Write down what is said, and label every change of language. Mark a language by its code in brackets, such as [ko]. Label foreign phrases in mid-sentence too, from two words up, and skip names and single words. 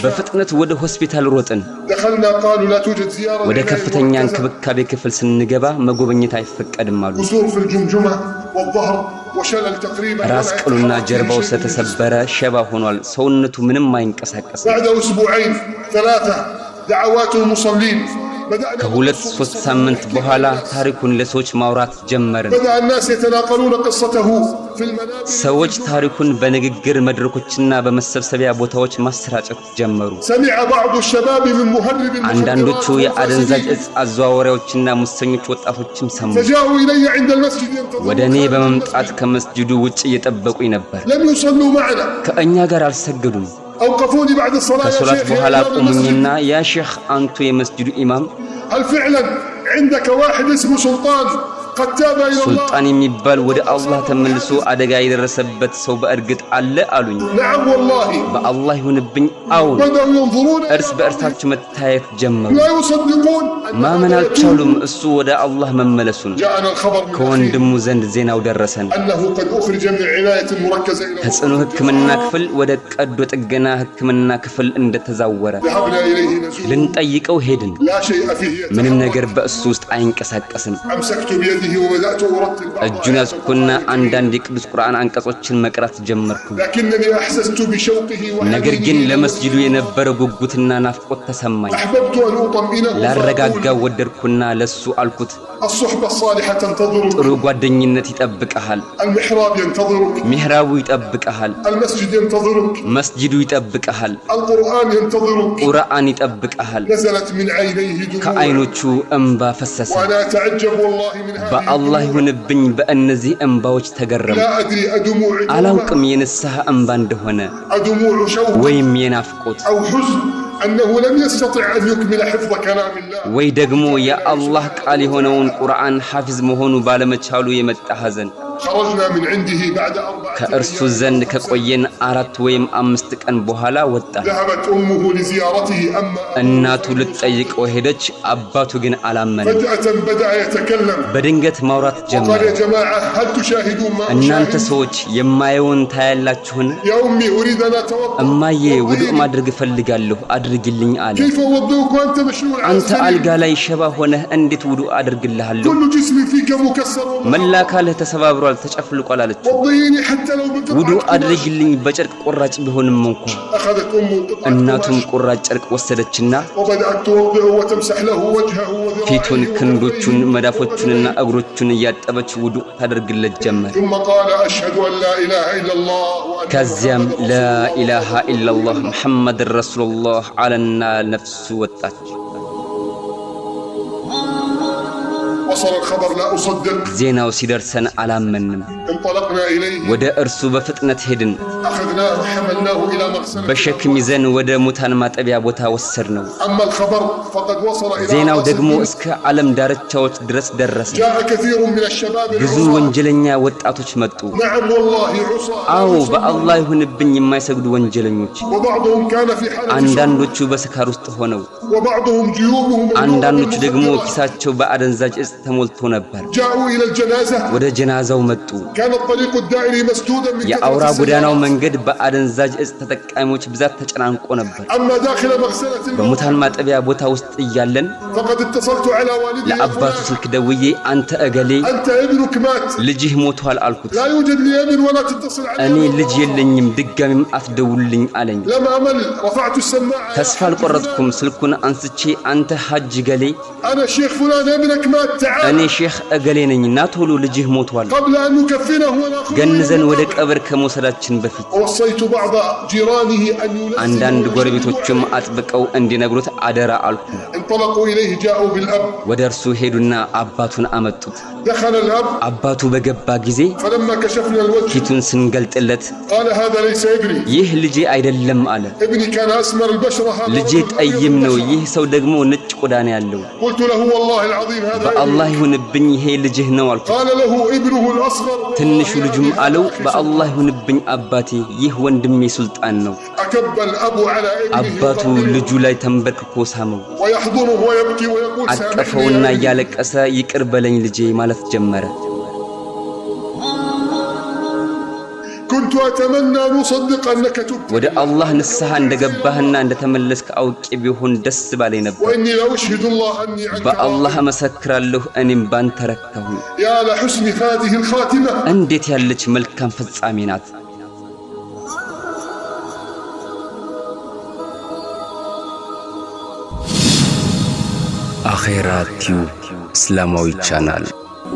[am] በፍጥነት ወደ ሆስፒታል ሮጥን [ar] دخلنا قالوا لا توجد زيارة [am] ወደ [ar] لعناية [am] ከፍተኛ [ar] مركزة. [am] እንክብካቤ ክፍል ስንገባ መጎብኘት አይፈቀድም አሉ [ar] كسور في الجمجمة والظهر وشلل تقريبا [am] ራስ [ar] ولا [am] ቅሉና [ar] يتحرك [am] ጀርባው [ar] شيء من [am] ስለተሰበረ ሸባ ሆኗል ሰውነቱ ምንም አይንቀሳቀስም [ar] بعد أسبوعين 3 دعوات المصلين بدأنا [am] ከሁለት ሶስት ሳምንት በኋላ ታሪኩን ለሰዎች ማውራት ጀመርን [ar] بدأ الناس يتناقلون قصته في المنابر [am] ሰዎች ታሪኩን በንግግር መድረኮችና በመሰብሰቢያ ቦታዎች ማሰራጨት ጀመሩ [ar] سمع بعض الشباب من مهرب [am] አንዳንዶቹ [ar] المخدرات [am] የአደንዛዥ [ar] والفاسدين [am] እጽ አዘዋዋሪዎችና ሙሰኞች ወጣቶችም ሰሙ [ar] فجاءوا إلي عند المسجد [am] ወደ እኔ [ar] ينتظرون [am] በመምጣት ከመስጂዱ ውጭ እየጠበቁኝ ነበር [ar] لم يصلوا معنا [am] ከእኛ ጋር አልሰገዱም [ar] أوقفوني بعد الصلاة يا [am] ከሶላት [ar] شيخ يا [am] በኋላ [ar] إمام المسجد [am] ቆሙኝና [ar] يا شيخ [am] አንቱ የመስጂዱ ኢማም [ar] هل فعلا عندك واحد اسمه سلطان قد تاب إلى الله؟ [am] ሱልጣን የሚባል ወደ አላህ ተመልሶ አደጋ የደረሰበት ሰው በእርግጥ አለ አሉኝ [ar] نعم والله [am] በአላህ ይሁንብኝ አዎን [ar] بدأوا ينظرون [am] እርስ በእርሳቸው መታየት ጀመሩ [ar] لا يصدقون أن [am] ማመን [ar] هذا [am] አልቻሉም እሱ ወደ አላህ መመለሱን [ar] جاءنا الخبر من أخيه [am] ከወንድሙ ዘንድ ዜናው ደረሰን [ar] أنه قد أخرج من عناية مركزة إلى [am] ከጽኑ ህክምና ክፍል ወደ ቀዶ ጥገና ህክምና ክፍል እንደተዛወረ [ar] ذهبنا إليه نزور [am] ልንጠይቀው ሄድን [ar] لا شيء فيه [am] ምንም [ar] يتحرك. [am] ነገር በእሱ ውስጥ አይንቀሳቀስም [ar] أمسكت بيده وبدأت أرتل بعض [am] እጁን ያዝኩና አንዳንድ የቅዱስ ቁርአን አንቀጾችን መቅራት ጀመርኩ [ar] لكنني أحسست بشوقه [am] ነገር ግን [ar] وحنينه [am] ለመስጂዱ የነበረው ጉጉትና ናፍቆት ተሰማኝ [ar] أحببت أن أطمئنه [am] ላረጋጋው [ar] فأقول [am] ወደድኩና ለሱ አልኩት [ar] الصحبة الصالحة تنتظرك [am] ጥሩ ጓደኝነት ይጠብቀሃል [ar] المحراب ينتظرك [am] ሚህራቡ ይጠብቀሃል [ar] المسجد ينتظرك [am] መስጂዱ ይጠብቀሃል [ar] القرآن ينتظرك [am] ቁርአን ይጠብቀሃል [ar] نزلت من عينيه دموع [am] ከአይኖቹ እንባ ፈሰሰ [ar] وأنا أتعجب والله من هذه [am] በአላህ [ar] الدموع. [am] ይሁንብኝ በእነዚህ እንባዎች ተገረሙ [ar] لا أدري أدموع [am] አላውቅም የንስሐ እንባ እንደሆነ [ar] أدموع شوق [am] ወይም የናፍቆት [ar] أو حزن أنه لم يستطع أن يكمل حفظ كلام الله [am] ወይ ደግሞ የአላህ ቃል የሆነውን ቁርአን ሐፊዝ መሆኑ ባለመቻሉ የመጣ ሐዘን [ar] خرجنا من عنده بعد 4 [am] ከእርሱ [ar] أيام. [am] ዘንድ ከቆየን 4 ወይም 5 ቀን በኋላ ወጣ [ar] ذهبت أمه لزيارته أما [am] እናቱ ልትጠይቀው ሄደች አባቱ ግን አላመነ [ar] فجأة بدأ يتكلم [am] በድንገት ማውራት [ar] قال [am] ጀመረ [ar] يا جماعة هل تشاهدون ما [am] እናንተ [ar] أشاهد [am] ሰዎች የማየውን ታያላችሁን [ar] يا أمي أريد أن أتوضأ [am] እማዬ ውዱእ [ar] وضئيني. [am] ማድረግ እፈልጋለሁ አድርግልኝ አለ [ar] كيف أوضئك وأنت مشلول على [am] አንተ አልጋ [ar] السرير [am] ላይ ሸባ ሆነህ እንዴት ውዱእ አድርግልሃለሁ [ar] كل جسمي فيك مكسر [am] መላ አካልህ ተሰባብሯል ተጨፍልቋል አለችው [ar] وضئيني حتى لو [am] ውዱእ [ar] بقطعة [am] አድርግልኝ በጨርቅ ቁራጭ ቢሆንም እንኳን [ar] أخذت أمه قطعة [am] እናቱም [ar] قماش [am] ቁራጭ ጨርቅ ወሰደችና [ar] وبدأت توضئه وتمسح له وجهه [am] ፊቱን [ar] وذراعيه [am] ክንዶቹን [ar] وكفيه [am] መዳፎቹንና እግሮቹን እያጠበች ውዱእ ታደርግለት ጀመር [ar] ثم قال أشهد أن لا إله إلا الله وأن [am] ከዚያም [ar] محمداً رسول ላ الله. إله إلا الله محمد رسول الله [am] አለና ነፍሱ ወጣች [ar] وصل الخبر لا أصدق [am] ዜናው ሲደርሰን አላመንም [ar] انطلقنا إليه [am] ወደ እርሱ በፍጥነት ሄድን [ar] أخذناه وحملناه إلى مغسلة [am] በሸክም ይዘን ወደ ሙታን ማጠቢያ ቦታ ወሰድነው [ar] أما الخبر فقد وصل إلى [am] ዜናው ደግሞ እስከ ዓለም ዳርቻዎች ድረስ ደረሰ [ar] جاء كثير من الشباب [am] ብዙ ወንጀለኛ ወጣቶች መጡ [ar] نعم والله عصاة [am] አዎ በአላህ ይሁንብኝ የማይሰግዱ ወንጀለኞች [ar] وبعضهم كان في حالة [am] አንዳንዶቹ በስካር ውስጥ ሆነው [ar] وبعضهم جيوبهم [am] አንዳንዶቹ ደግሞ ኪሳቸው በአደንዛዥ እጽ ተሞልቶ ነበር [ar] جاءوا إلى الجنازة [am] ወደ ጀናዛው መጡ [ar] كان الطريق الدائري مسدودا من [am] የአውራ ጎዳናው መንገድ በአደንዛዥ እጽ ተጠቃሚዎች ብዛት ተጨናንቆ ነበር [ar] أما داخل مغسلة [am] በሙታን ማጠቢያ ቦታ ውስጥ እያለን [ar] فقد اتصلت على والدي [am] ለአባቱ ስልክ ደውዬ አንተ እገሌ [ar] أنت ابنك مات [am] ልጅህ ሞቷል አልኩት [ar] لا يوجد لي ابن ولا تتصل [am] እኔ [ar] علي [am] ልጅ የለኝም ድጋሚም አትደውልልኝ አለኝ [ar] لم أمل رفعت السماعة [am] ተስፋ አልቆረጥኩም ስልኩን አንስቼ አንተ ሐጅ ገሌ [ar] أنا الشيخ فلان ابنك مات تعال [am] እኔ ሼኽ እገሌ ነኝ ና ቶሎ ልጅህ ሞቷል [ar] قبل أن نكفنه ونأخذه [am] ገንዘን ወደ ቀብር ከመውሰዳችን በፊት [ar] وصيت بعض جيرانه أن ينزل [am] አንዳንድ ጎረቤቶችም አጥብቀው እንዲነግሩት አደራ አልኩ [ar] انطلقوا إليه جاءوا بالأب [am] ወደ እርሱ ሄዱና አባቱን አመጡት [ar] دخل الأب [am] አባቱ በገባ ጊዜ [ar] فلما كشفنا الوجه [am] ፊቱን ስንገልጥለት [ar] قال هذا ليس ابني [am] ይህ ልጄ አይደለም አለ [ar] ابني كان أسمر البشرة هذا [am] ልጄ [ar] رجل [am] ጠይም [ar] أبيض [am] ነው [ar] البشرة. [am] ይህ ሰው ደግሞ ነጭ ቆዳ ነው ያለው [ar] قلت له والله العظيم هذا [am] በአላህ [ar] ابني [am] ይሁንብኝ ይሄ ልጅህ ነው አልኩት [ar] قال له ابنه الأصغر [am] ትንሹ ልጁም አለው በአላህ ይሁንብኝ አባቴ ይህ ወንድሜ ሱልጣን ነው [ar] أكب الأب على [am] አባቱ [ar] ابنه [am] ልጁ ላይ ተንበርክኮ ሳመው [ar] ويحضنه ويبكي ويقول [am] አቀፈውና [ar] سامحني [am] እያለቀሰ ይቅር በለኝ ልጄ ማለት ጀመረ [ar] كنت أتمنى أن أصدق أنك تبت [am] ወደ አላህ ንስሐ እንደገባህና እንደተመለስክ አውቄ ቢሆን ደስ ባለኝ ነበር [ar] وإني لأشهد الله أني عنك [am] በአላህ መሰክራለሁ እኔም ባንተ ረካሁኝ [ar] يا لحسن هذه الخاتمة [am] እንዴት ያለች መልካም ፍጻሜ ናት አኺራ ቲዩብ እስላማዊ ቻናል